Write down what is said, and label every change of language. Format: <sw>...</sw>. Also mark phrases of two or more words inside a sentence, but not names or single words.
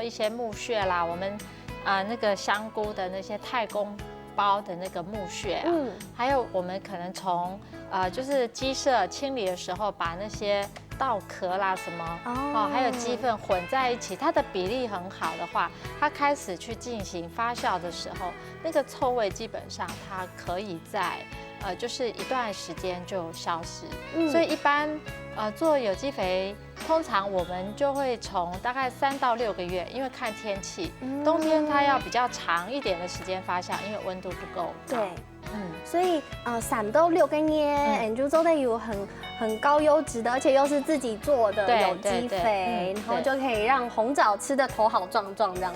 <zh>一些木屑啦，我們那個香菇的那些太公包的那個木屑啊，還有我們可能從就是雞舍清理的時候，把那些稻殼啦什麼，還有雞糞混在一起，它的比例很好的話，它開始去進行發酵的時候，那個臭味基本上它可以在就是一段時間就消失。所以一般做有機肥，通常我們就會從大概3到6個月，因為看天氣，冬天它要比較長一點的時間發酵，因為溫度不夠高。對。所以3到6個月，就做的有很高優質的，而且又是自己做的有機肥，然後就可以讓紅棗吃的頭好壯壯這樣子。</zh>